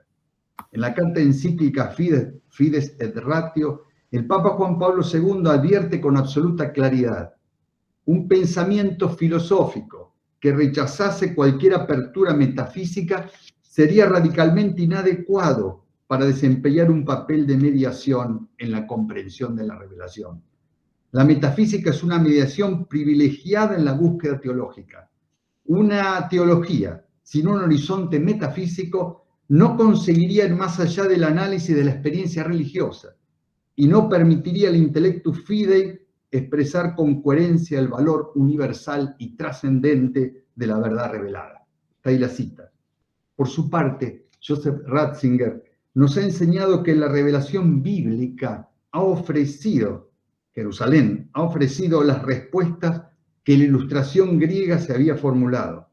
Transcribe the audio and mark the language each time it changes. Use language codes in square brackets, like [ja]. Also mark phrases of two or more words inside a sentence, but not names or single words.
[es] En la carta encíclica Fides et Ratio, el Papa Juan Pablo II advierte con absoluta claridad: un pensamiento filosófico que rechazase cualquier apertura metafísica sería radicalmente inadecuado para desempeñar un papel de mediación en la comprensión de la revelación. La metafísica es una mediación privilegiada en la búsqueda teológica. Una teología sin un horizonte metafísico no conseguiría ir más allá del análisis de la experiencia religiosa y no permitiría al [la] intellectus fidei [es] expresar con coherencia el valor universal y trascendente de la verdad revelada. Está ahí la cita. Por su parte, Joseph Ratzinger nos ha enseñado que la revelación bíblica ha ofrecido, Jerusalén, ha ofrecido las respuestas que la ilustración griega se había formulado.